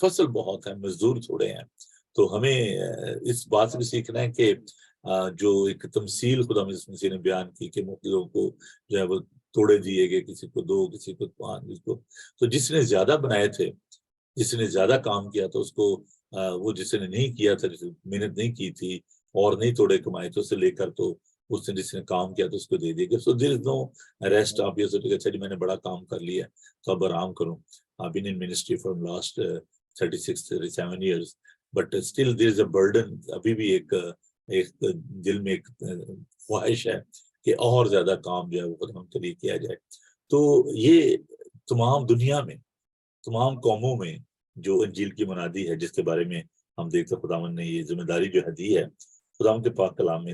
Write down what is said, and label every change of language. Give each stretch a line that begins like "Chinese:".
Urdu: فصل بہت ہے، مزدور تھوڑے ہیں. تو ہمیں اس بات سے بھی سیکھنا ہے کہ جو ایک تمثیل خدا مسیح نے بیان کی کہ مختلفوں کو جو ہے وہ توڑے دیے گئے، کسی کو 2، کسی کو 5، کسی کو. تو جس نے زیادہ بنائے تھے، جس نے زیادہ کام کیا تھا، اس کو وہ جس نے نہیں کیا تھا، جس نے محنت نہیں کی تھی اور نہیں توڑے کمائے تو سے لے کر تو اس نے جس نے کام کیا تو اس کو دے دیا گیا.
English: So there is no rest.
Urdu: آپ یہ سوچے کہ اچھا جی میں نے بڑا کام کر لیا تو اب آرام کروں.
English: I've been in ministry from last 36-37 years, but still there is a burden.
Urdu: ابھی بھی ایک دل میں ایک خواہش ہے کہ اور زیادہ کام جو ہے وہ خدا کے لیے کیا جائے. تو یہ تمام دنیا میں تمام قوموں میں جو انجیل کی منادی ہے جس کے بارے میں ہم دیکھتے خداوند نے یہ ذمہ داری جو ہے دی ہے خداوند کے پاک کلام میں.